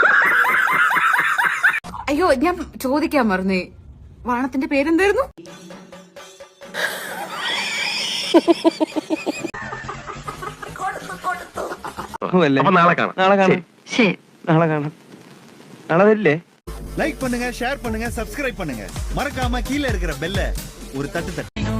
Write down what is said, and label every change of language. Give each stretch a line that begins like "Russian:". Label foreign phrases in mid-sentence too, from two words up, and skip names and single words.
Malayalam: അയ്യോ, ഞാൻ ചോദിക്കാൻ മറന്നേ, വാണത്തിന്റെ പേരെന്തായിരുന്നു? നാളെ കാണാം. നാളെ വരില്ലേ?
Tamil: லைக் பண்ணுங்க, ஷேர் பண்ணுங்க, சப்ஸ்கிரைப் பண்ணுங்க. மறக்காம கீழே இருக்கிற பெல்ல ஒரு தட்டு தட்டு.